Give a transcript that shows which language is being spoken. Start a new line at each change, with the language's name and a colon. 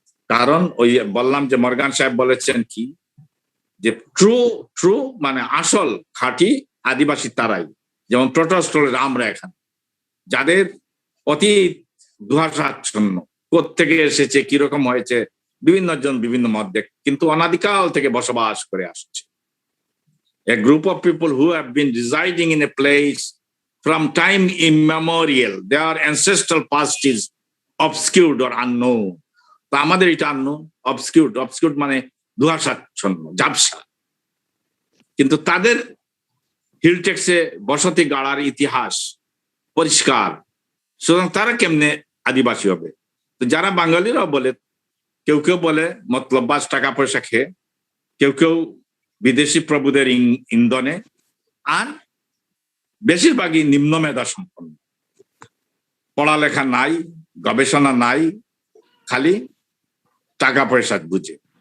Bangla: কারণ ওই বললাম যে মর্গান সাহেব বলেছেন কি, যে ট্রু মানে আসল খাঁটি আদিবাসী তারাই, যেমন প্রটোস্টলের আমরা এখানে, যাদের অতি দুহাসাচ্ছন্ন, কোত্থেকে এসেছে, কিরকম হয়েছে, বিভিন্ন জন বিভিন্ন মত দেখ, কিন্তু অনাদিকাল থেকে বসবাস করে আসছে।
English: A group of people who have been residing in a place from time immemorial, their ancestral past is obscured or unknown.
Bangla: তো আমাদের এটা unknown, obscured মানে দুহাসাচ্ছন্ন, ঝাপসা, কিন্তু তাদের হিলটেক্সে বসতি গাড়ার ইতিহাস পরিষ্কার। সুতরাং তারা কেমনে আদিবাসী হবে? তো যারা বাঙালিরাও বলে, কেউ কেউ বলে মতলববাজ টাকা পয়সা খেয়ে, কেউ বিদেশি প্রভুদের ইন্ধনে, আর বেশিরভাগই নিম্ন মেধা সম্পন্ন, পড়ালেখা নাই, গবেষণা নাই, খালি টাকা পয়সা বুঝে।